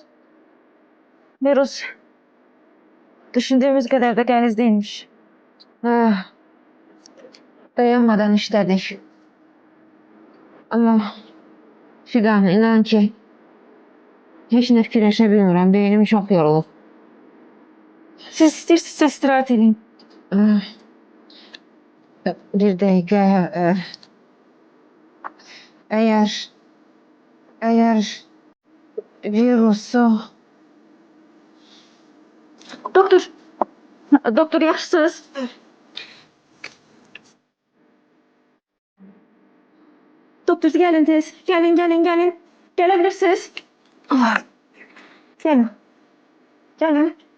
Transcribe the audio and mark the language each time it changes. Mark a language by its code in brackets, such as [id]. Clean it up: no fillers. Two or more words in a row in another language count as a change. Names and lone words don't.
[tr] Virüs düşündüğümüz kadar da qəliz değilmiş. Ah, [az] dayanmadan işlədik. Amma Fidan, inan ki, heç nə fikirləşə bilmirəm. Beynim çox yorulub. Siz istəyirsinizsə istirahət edin. Ah, bir dəqiqə. Əgər virusu Doktor yaxşısınız? [tr] Doktor gelin tez. Gelin. Gelebilirsiniz. Gelin. Gelin.